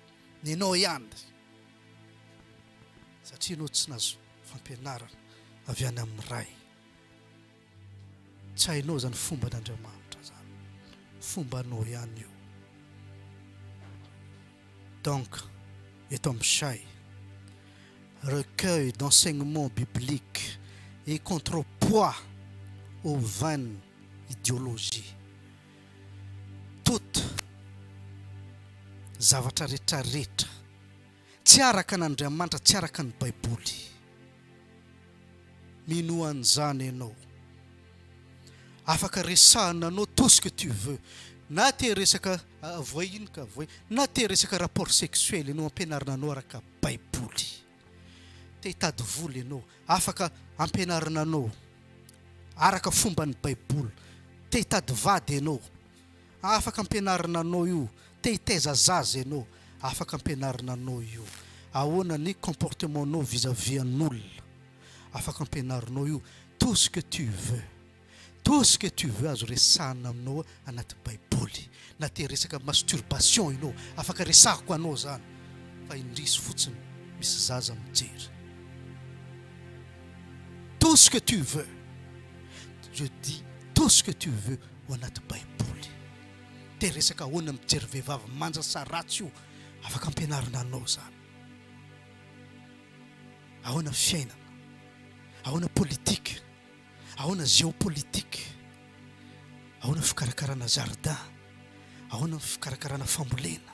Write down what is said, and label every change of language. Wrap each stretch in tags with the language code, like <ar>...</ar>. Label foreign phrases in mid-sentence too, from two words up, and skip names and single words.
<mg>Ny ianao ihany satria ianao tsy nazo fampianarana avy any amin'ny ray. Tsy hainao zany fomba n'Andriamanitra zany. Fombanao ihany io. Donc, eto amin'ny say,</mg> <fr>recueil d'enseignements bibliques et contrepoids aux vaines idéologies.</fr> <mg>Toute zavatra rehetrarehetra tsy araka n'Andriamanitra, tsy araka ny Baiboly. Mino an'izany ianao. Afaka resahana anao</mg> <fr>tout ce que tu veux.</fr> <mg>Na te resaka voahiny ka voahiny, na te resaka rapport sexuel ianao ampianarina anao araka Baiboly. Te hitady vola ianao, afaka ampianarina anao araka fomban'ny Baiboly. Te hitady vady ianao, afaka ampianarina anao io. Te hitaiza zaza ianao, afaka ampianarina anao io. Ahoana ny comportementanao vis-à-vis an'olona, afaka ampianarinao io.</mg> <fr>Tout ce que tu veux. Tout ce que tu veux</fr> <mg>azo resahana aminao anaty Baiboly. Na te resaka masturbation ianao, afaka resahako anao zany. Fa indrisy fotsiny misy zaza mijery.</mg> <fr>Tout ce que tu veux. Je dis tout ce que tu veux</fr> <mg>ho anaty Baiboly. Te resaka ahoana mijery vehivavy manja sa ratsy io, afaka ampianarina anao zany. Ahoana fiainana, ahoana politika, ahoana géopolitique, ahoana fikarakarana jardin, ahoana ny fikarakarana fambolena.</mg>